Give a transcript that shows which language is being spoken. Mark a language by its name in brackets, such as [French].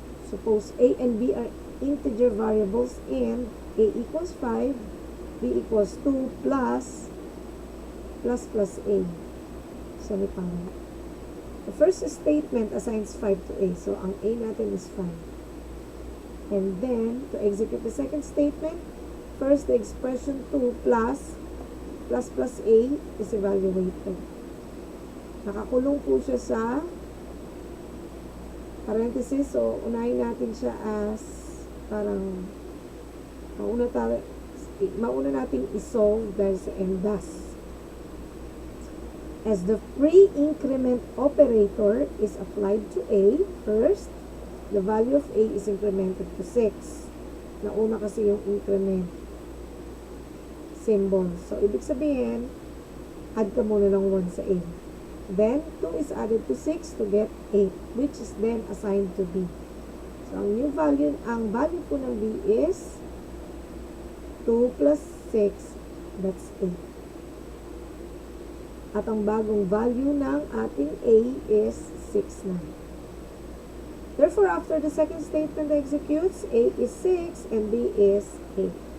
[English] Suppose a and b are integer variables and a equals 5, b equals 2 plus a. Semicolon. The first statement assigns 5 to a. So, [Filipino] ang a natin [English] is 5. And then, to execute the second statement, first, the expression 2 plus a is evaluated. [Filipino] Nakakulong po siya sa parenthesis. So, unahin natin siya as parang mauna natin isolve dahil sa [English] and thus. As the pre-increment operator is applied to a, first, the value of a is incremented to 6. [Filipino] Nauna kasi yung increment symbol. So, ibig sabihin, add ka muna ng 1 sa a. [English] Then, 2 is added to 6 to get 8, which is then assigned to b. [Filipino] So, ang value po ng b is 2 plus 6, [English] that's 8. [Filipino] At ang bagong value ng ating a is 6 na. [English] Therefore, after the second statement executes, a is 6 and b is 8.